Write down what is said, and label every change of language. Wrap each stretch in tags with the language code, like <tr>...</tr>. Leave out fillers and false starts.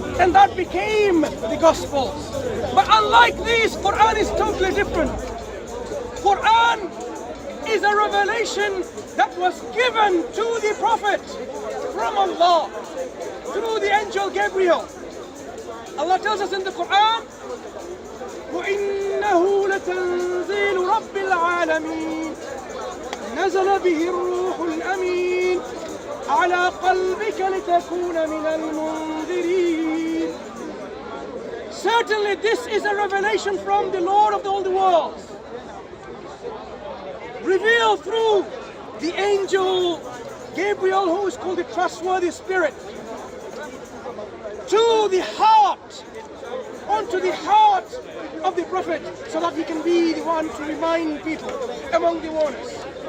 <en>And that became the Gospels. But unlike these, Quran is totally different. Quran is a revelation that was given to the Prophet from Allah through the angel Gabriel. Allah tells us in the Quran,</en> <ar>وَإِنَّهُ لَتَنزِيلُ رَبِّ الْعَالَمِينَ نَزَلَ بِهِ الرُّوحُ الْأَمِينُ عَلَى قَلْبِكَ لِتَكُونَ مِنَ الْمُنذِرِينَ.</ar> <en>Certainly this is a revelation from the Lord of all the worlds, revealed through the angel Gabriel, who is called the trustworthy spirit, to the heart, onto the heart of the Prophet, so that he can be the one to remind people among the warners.</en>